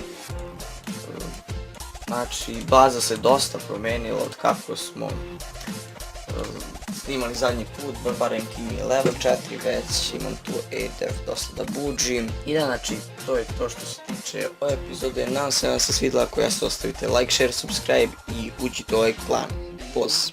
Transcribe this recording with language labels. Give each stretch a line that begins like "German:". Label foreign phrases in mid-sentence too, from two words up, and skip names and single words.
Serbian: Znači baza se dosta promenila od kako smo snimali zadnji put, barem King je level 4 već, imam tu ADF dosta da buđim. I da, znači to je to što se tiče ove epizode, nadam se da vam se svidjela, ako jeste ostavite
English: like, share, subscribe
Serbian: i uđite u ovaj klan. Poz!